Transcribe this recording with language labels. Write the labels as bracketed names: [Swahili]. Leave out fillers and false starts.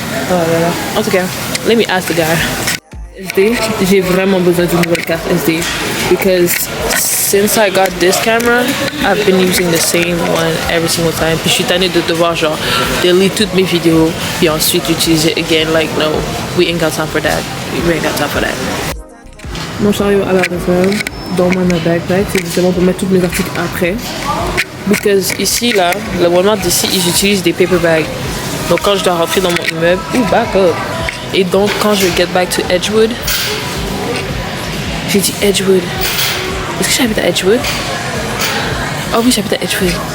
[French] Oh là là. En tout cas, [English] let me ask the guy. [French] SD, j'ai vraiment besoin d'une nouvelle carte SD [English] because since I got this camera, I've been using the same one every single time. [French] Puis je suis tannée de devoir genre [English] delete [French] toutes mes vidéos puis ensuite utiliser [English] again. Like no, we ain't got time for that. We ain't got time for that. [French] Mon chariot à la réserve dans ma backpack, c'est justement pour mettre tous mes articles après. Because ici là, le Walmart d'ici, ils utilisent des [English] paper bags. [French] Donc quand je dois rentrer dans mon immeuble, [English] back up. [French] Et donc quand je [English] get back to [French] Edgewood, j'ai dit Edgewood. Est-ce que j'habite à Edgewood? Oh oui, j'habite à Edgewood.